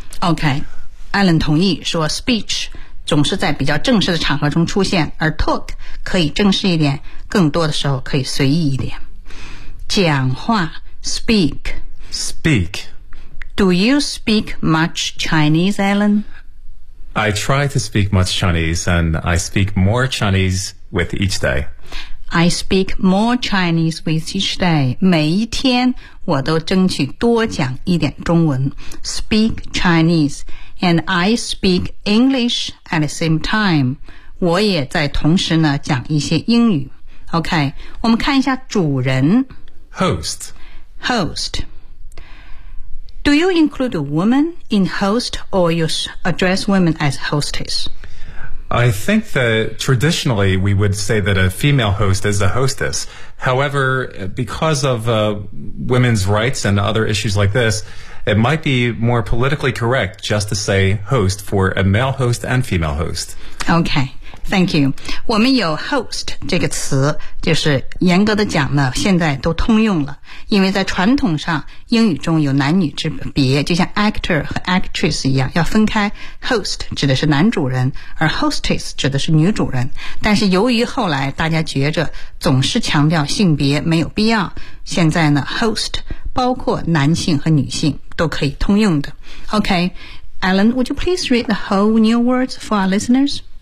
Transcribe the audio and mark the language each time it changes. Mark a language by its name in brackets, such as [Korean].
[Chinese] Okay. Alan 同意说 speech 总是在比较正式的场合中出现而 talk 可以正式一点更多的时候可以随意一点。讲话 speak. [English] Speak. Do you speak much Chinese, Alan? I try to speak much Chinese, and I speak more Chinese with each day. I speak more Chinese with each day. [Chinese] 每一天我都争取多讲一点中文。 [English] Speak Chinese, and I speak English at the same time. [Chinese] 我也在同时呢讲一些英语。 OK, 我们看一下主人。 [English] Host. Host. Do you include a woman in host or you address women as hostess? I think that traditionally we would say that a female host is a hostess. However, because of women's rights and other issues like this, it might be more politically correct just to say host for a male host and female host. Okay. Thank you. [Chinese] 我们有 host 这个词就是严格的讲呢现在都通用了。因为在传统上英语中有男女之别就像 actor 和 actress 一样要分开 host 指的是男主人而 hostess 指的是女主人。但是由于后来大家觉着总是强调性别没有必要现在呢 host 包括男性和女性都可以通用的。 [English] OK,Alan, would you please read the whole new words for our listeners?